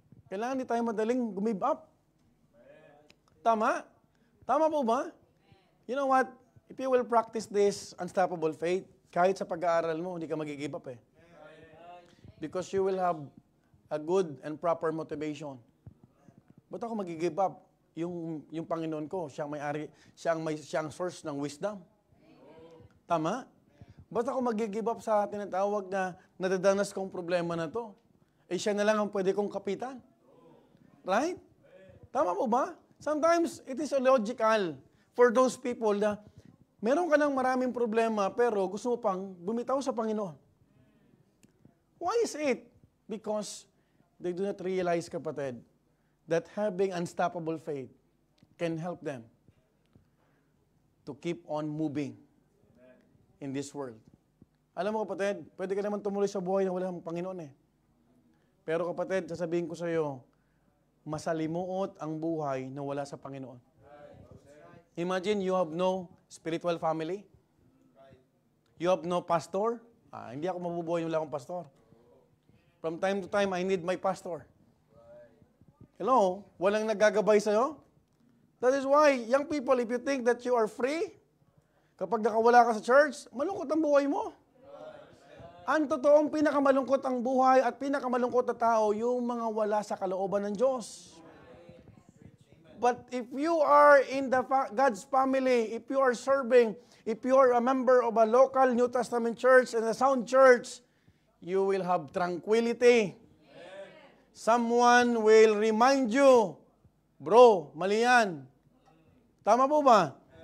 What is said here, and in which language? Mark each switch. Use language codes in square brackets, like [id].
[tl] Kailangan di tayo madaling give up. Tama? Tama po ba? [en] You know what? If you will practice this unstoppable faith, [tl] kahit sa pag-aaral mo, hindi ka mag-give up eh. [en] Because you will have a good and proper motivation. [tl] Ba't ako mag-give up? Yung Panginoon ko, siyang may-ari, siyang source ng wisdom. Tama? Ba't ako mag-give up sa tinatawag na nadadanas kong problema na to? Eh siya na lang ang pwede kong kapitan. Right? Tama po ba? [en] Sometimes, it is illogical for those people [tl] na meron ka ng maraming problema pero gusto mo pang bumitaw sa Panginoon. [en] Why is it? Because they do not realize, kapatid, that having unstoppable faith can help them to keep on moving in this world. [tl] Alam mo, kapatid, pwede ka naman tumuloy sa buhay na walang Panginoon eh. Pero kapatid, sasabihin ko sa iyo, masalimuot ang buhay na wala sa Panginoon. [en] Imagine you have no spiritual family. You have no pastor. [tl] Hindi ako mabubuhay wala akong pastor. [en] From time to time, I need my pastor. Hello? [tl] Walang nagagabay sa'yo? [en] That is why, young people, if you think that you are free, [tl] Kapag nakawala ka sa church, malungkot ang buhay mo. Ang totoong pinakamalungkot ang buhay at pinakamalungkot na tao, yung mga wala sa kalooban ng Diyos. [en] But if you are in God's family, if you are serving, if you are a member of a local New Testament church and a sound church, you will have tranquility. Someone will remind you, bro, [tl] mali yan. Tama po ba?